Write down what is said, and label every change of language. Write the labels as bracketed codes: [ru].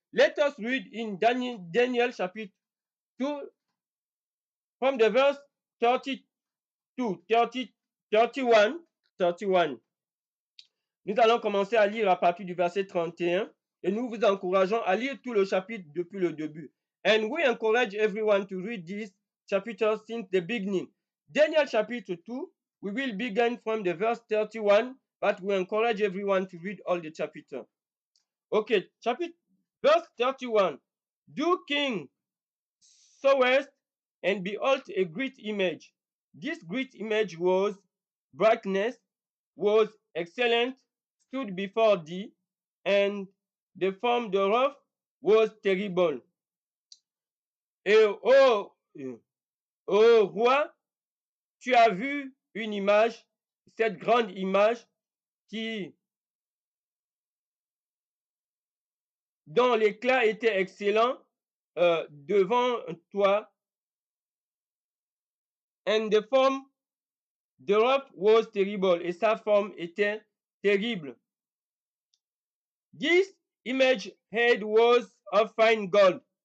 [en] Let us read in Daniel chapitre 2 from the verse 32, 31. [fr] Nous allons commencer à lire à partir du verset 31 et nous vous encourageons à lire tout le chapitre depuis le début. [en] And we encourage everyone to read this chapter since the beginning. Daniel chapitre 2, we will begin from the verse 31, but we encourage everyone to read all the chapter. Okay, verse 31. Do King sawest, and behold a great image. This great image was brightness, was excellent, stood before thee, and the form thereof was terrible. [fr] Et ô roi, tu as vu une image, cette grande image dont l'éclat était excellent devant toi, [en] and the form thereof was terrible, [fr] et sa forme était terrible. [en] This image head was of fine gold.